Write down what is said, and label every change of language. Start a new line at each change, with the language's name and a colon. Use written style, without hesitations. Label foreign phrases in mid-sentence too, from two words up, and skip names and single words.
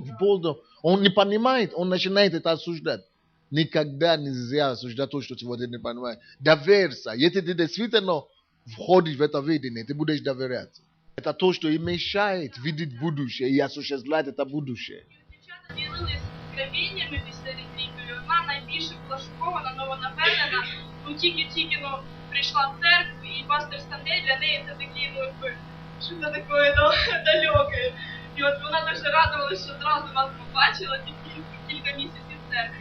Russian: Он не понимает, он начинает это осуждать. Никогда нельзя осуждать то, что человек не понимает. Доверься. Если ты действительно входишь в это видение, ты будешь доверять. Это то, что и мешает видеть будущее и осуществлять это будущее.
Ukrainian: Дівчата ділились откровеннями після ретріту, і одна найбільше була шокована, але вона впевнена, тільки прийшла в церкву, і пастор Стандей для неї це такий, що-то таке далеке. І от вона дуже радувалася, що одразу нас побачила тільки кілька місяців в церкві.